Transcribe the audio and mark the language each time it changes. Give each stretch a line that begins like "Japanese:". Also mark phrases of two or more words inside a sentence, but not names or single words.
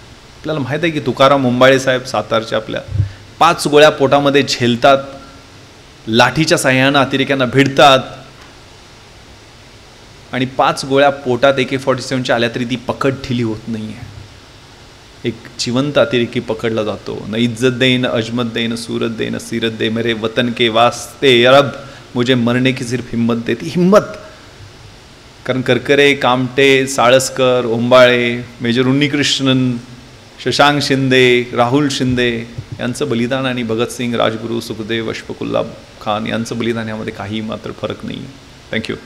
Marathi: आपल्याला माहीत आहे की तुकाराम मुंबाळे साहेब सातारचे आपल्या 5 गोळ्या पोटामध्ये झेलतात, लाठीच्या साह्यानं अतिरेक्यांना भिडतात आणि 5 गोळ्या पोटात AK-47च्या आल्या तरी ती पकड ढिली होत नाही आहे. एक जिवंत अतिरेकी पकडला जातो.
Hindi: न इज्जत दे, न अजमत दे, न सूरत दे, न सीरत दे, मेरे वतन के वास्ते रब मुझे मरने की सिर्फ हिम्मत दे.
Marathi: ती हिम्मत, कारण करकरे, कामटे, साळसकर, ओंबाळे, मेजर उन्नीकृष्णन, शशांक शिंदे, राहुल शिंदे यांचं बलिदान आणि भगतसिंग, राजगुरू, सुखदेव, अशफाकुल्ला खान यांचं बलिदान यामध्ये काही मात्र फरक नाही.